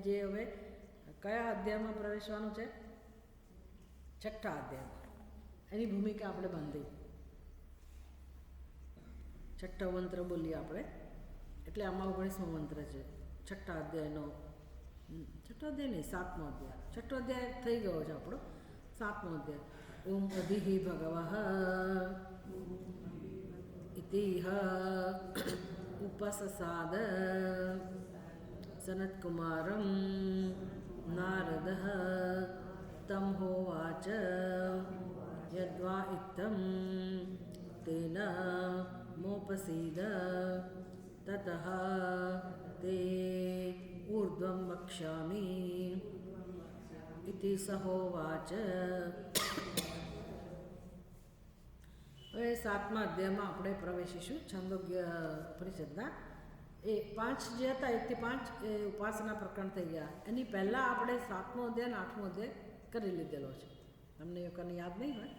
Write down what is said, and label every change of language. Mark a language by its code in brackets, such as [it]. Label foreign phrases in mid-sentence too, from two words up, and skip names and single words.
[gu] જે હવે કયા અધ્યાયમાં પ્રવેશવાનું છે? 6થા અધ્યાયમાં. એની ભૂમિકા આપણે બાંધી. 6થો મંત્ર બોલીએ આપણે. એટલે આમાં 19મો મંત્ર છે 6થા અધ્યાયનો. 6થો અધ્યાય નહીં, 7મો અધ્યાય. 6થો અધ્યાય થઈ ગયો છે આપણો, 7મો અધ્યાય. [sa] ओम अधिः भगवः इतिह उपससाद सनत्कुमारं नारदः तं होवाच यद्वा इत्थं तेन मोपसीद ततः ते ऊर्ध्वं वक्ष्यामि इति स होवाच. [gu] હવે 7મા અધ્યાયમાં આપણે પ્રવેશીશું છંદોગ્ય પરિષદના. એ 5 જે હતા 1 થી 5 એ ઉપાસના પ્રકરણ થઈ ગયા. એની પહેલાં આપણે 7મો અધ્યાય અને 8મો અધ્યાય કરી લીધેલો છે. તમને એ વખતની યાદ નહીં હોય.